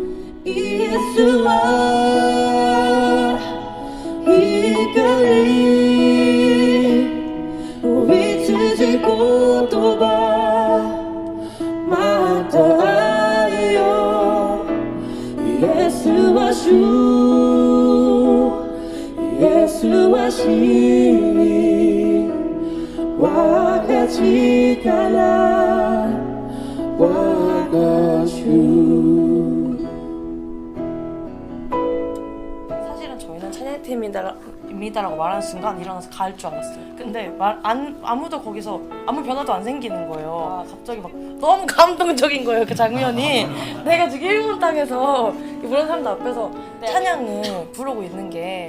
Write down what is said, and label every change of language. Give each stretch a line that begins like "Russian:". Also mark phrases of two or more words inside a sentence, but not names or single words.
Japanese: イエスは光、羊言葉、また会えよ。イエスは主、イエスは真、我が力、我が主。
Korean: 찬양팀입니다라고 말하는 순간 일어나서 갈 줄 알았어요. 근데 아무도 거기서 아무 변화도 안 생기는 거예요. 갑자기 막 너무 감동적인 거예요, 그 장면이. 내가 지금 일본 땅에서 이런 사람들 앞에서 찬양을 부르고 있는 게.